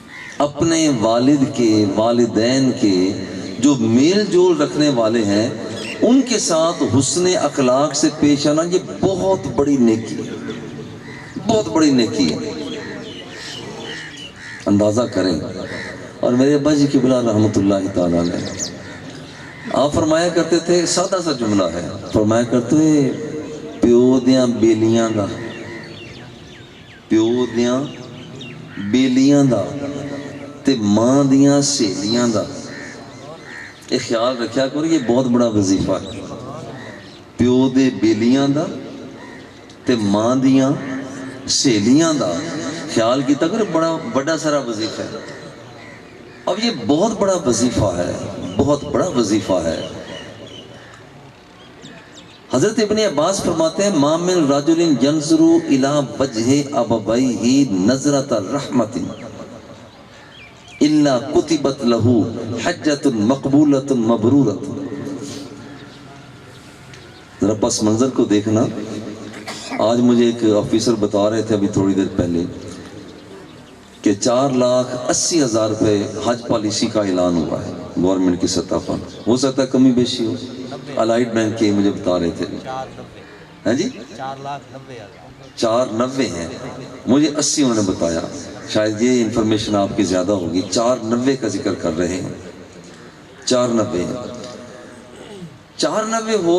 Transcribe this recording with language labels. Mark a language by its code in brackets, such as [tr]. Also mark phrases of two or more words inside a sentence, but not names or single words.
[ur] اپنے والد کے، والدین کے جو میل جول رکھنے والے ہیں ان کے ساتھ حسن اخلاق سے پیش آنا یہ بہت بڑی نیکی ہے، بہت بڑی نیکی ہے، اندازہ کریں۔ اور میرے ابا جی قبلہ رحمۃ اللہ تعالیٰ علیہ، آپ فرمایا کرتے تھے، سادہ سا جملہ ہے، فرمایا کرتے [pa] پیو دیاں بیلیاں دا، پیو دیاں بیلیاں دا تے ماں دیاں سہیلیاں دا، [ur] یہ خیال رکھیا کرو، یہ بہت بڑا وظیفہ ہے۔ [pa] پیو دے بیلیاں دا تے ماں دیاں سہیلیاں دا خیال کیتا کرو، بڑا بڑا سارا وظیفہ ہے۔ [ur] اب یہ بہت بڑا وظیفہ ہے، بہت بڑا وظیفہ ہے۔ حضرت ابن عباس فرماتے ہیں [ar] ما من رجل ينظر الى وجه ابويه نظرة رحمة الا كتبت له حجة مقبولة مبرورة۔ [ur] ذرا پس منظر کو دیکھنا، آج مجھے ایک آفیسر بتا رہے تھے ابھی تھوڑی دیر پہلے کہ 4,80,000 روپے حج پالیسی کا اعلان ہوا ہے گورنمنٹ کی سطح پر، ہو سکتا ہے کمی بیشی ہو، الائٹ بینک کے مجھے بتا رہے تھے، ہاں جی 4,90,000 ہیں، مجھے 80 انہوں نے بتایا، شاید یہ انفارمیشن آپ کی زیادہ ہوگی، 4,90,000 کا ذکر کر رہے ہیں، 4,90,000 4,90,000 ہو۔